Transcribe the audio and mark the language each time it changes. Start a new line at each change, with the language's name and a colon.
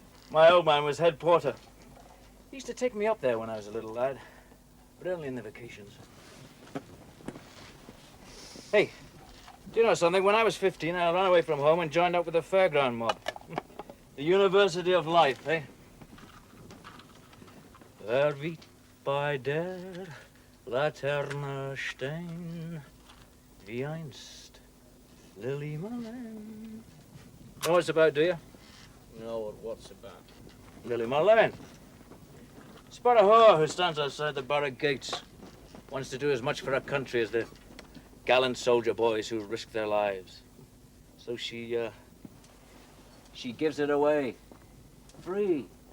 English: My old man was head porter. He used to take me up there when I was a little lad, but only in the vacations. Hey, do you know something? When I was 15, I ran away from home and joined up with the fairground mob. The University of Life, eh?
German: Wer wird bei der Laterne stehen, wie einst Lily Marlene?
English: Know what it's about, do you? No, what's about? Lily Marlene. It's about a whore who stands outside the barrack gates. Wants to do as much for her country as the gallant soldier boys who risk their lives. So she gives it away. Free.